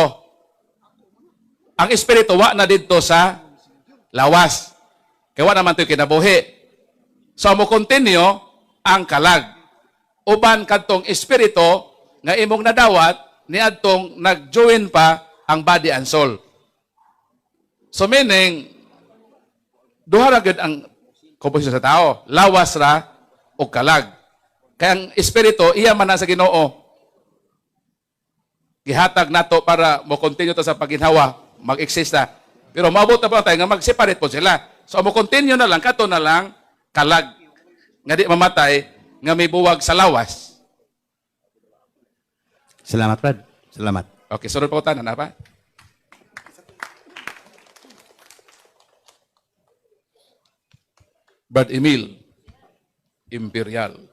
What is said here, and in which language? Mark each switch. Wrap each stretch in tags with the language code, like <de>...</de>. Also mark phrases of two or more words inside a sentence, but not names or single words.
<ceb>Ang espiritu wa na didto sa lawas. Kaya wa naman to kinabuhi. So mo continue ang kalag. Uban kadtong espiritu nga imong nadawat niadtong nag-join pa ang</ceb> <en>body and soul.</en> <ceb>So meaning duha ra gyud ang komposisyon sa tao, lawas ra o kalag. Kaya ang espiritu iya man na sa Ginoo. gihatag nato para mo continue ta sa paginhawa, mag-exist na. Pero maabot na pa tayo nga mag-separate po sila. So mo continue na lang, kato na lang kalag nga di mamatay nga may buwag sa lawas. Salamat, Brad. Salamat. Okay, sunod pa tanan na pa. Brad Emil Imperial.</ceb>